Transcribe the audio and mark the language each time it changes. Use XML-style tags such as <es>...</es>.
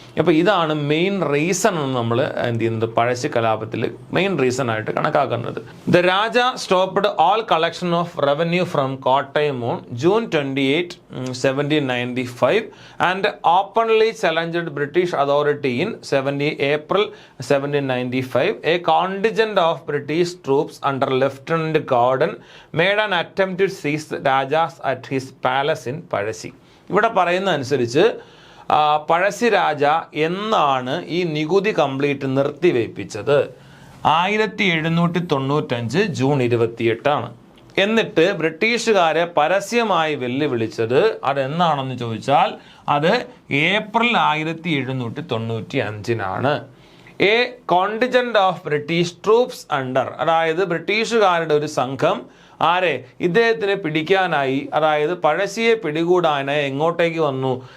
<ml>അപ്പോൾ ഇതാണ് main reason എന്ന് നമ്മൾ എന്ത് ചെയ്യുന്നത്? പഴശ്ശി കലാപത്തിൽ മെയിൻ റീസൺ ആയിട്ട് കണക്കാക്കുന്നത്.</ml> <en>The Raja stopped all collection of revenue from Kottayam on June 28, 1795 and openly challenged British authority in April 1795. A contingent of British troops under Lieutenant Gordon made an attempt to seize Rajas at his palace in Pazhassi.</en> <ml>ഇവിടെ പറയുന്ന അനുസരിച്ച് പഴശ്ശി രാജ എന്നാണ് ഈ നികുതി complete നിർത്തിവയ്പ്പിച്ചത്? 1795 June 28 എന്നിട്ട് ബ്രിട്ടീഷുകാരെ പരസ്യമായി വെല്ലുവിളിച്ചത് അതെന്നാണെന്ന് ചോദിച്ചാൽ അത് April 1795</ml> <en>a contingent of British troops under,</en> <ml>അതായത് ബ്രിട്ടീഷുകാരുടെ ഒരു സംഘം ആരെ ഇദ്ദേഹത്തിനെ പിടിക്കാനായി, അതായത് പഴശ്ശിയെ പിടികൂടാനായി എങ്ങോട്ടേക്ക് വന്നു?</ml>